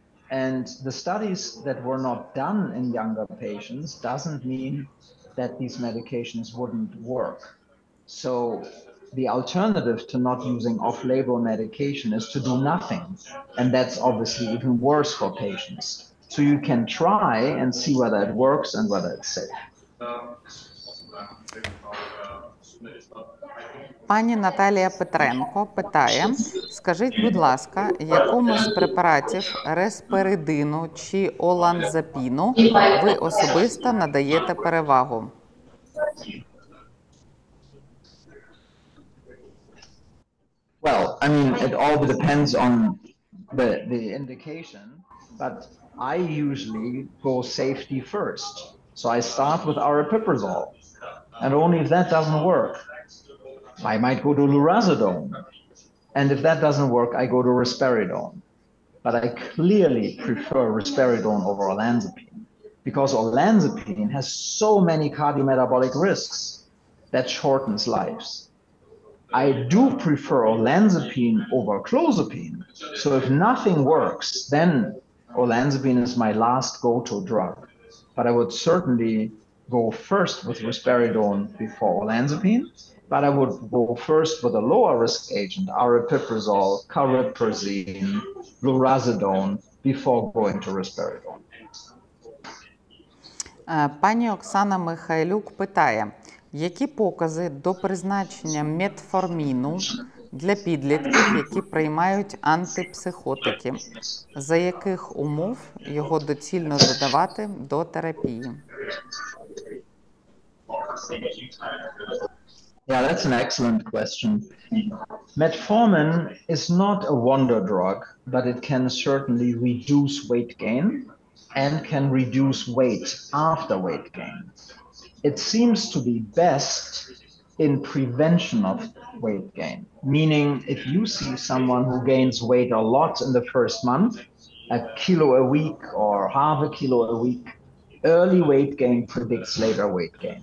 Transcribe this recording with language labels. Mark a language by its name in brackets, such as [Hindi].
[English] And the studies that were not done in younger patients doesn't mean that these medications wouldn't work. So the alternative to not using off-label medication is to do nothing. And that's obviously even worse for patients. So you can try and see whether it works and whether it's safe. [Ukrainian] Пані Наталія Петренко питає, скажіть, будь ласка, якому з препаратів респеридину чи оланзапіну ви особисто надаєте перевагу? [English] Well, I mean, it all depends on the indication, but I usually go safety first. So I start with aripiprazole, and only if that doesn't work, I might go to lurazidone. And if that doesn't work, I go to risperidone. But I clearly prefer risperidone over olanzapine, because olanzapine has so many cardiometabolic risks. that shortens lives. I do prefer olanzapine over clozapine. So if nothing works, then olanzapine is my last go-to drug. But I would certainly go first with risperidone before olanzapine. But I would go first with a lower risk agent, aripiprazole, cariprazine, lurazidone, before going to risperidone. [Ukrainian] Пані Оксана Михайлюк питає, які покази до призначення метформіну для підлітків, які приймають антипсихотики? За яких умов його доцільно додавати до терапії? [English] Yeah, that's an excellent question. Metformin is not a wonder drug, but it can certainly reduce weight gain and can reduce weight after weight gain. It seems to be best in prevention of weight gain, meaning if you see someone who gains weight a lot in the first month, a kilo a week or half a kilo a week, early weight gain predicts later weight gain.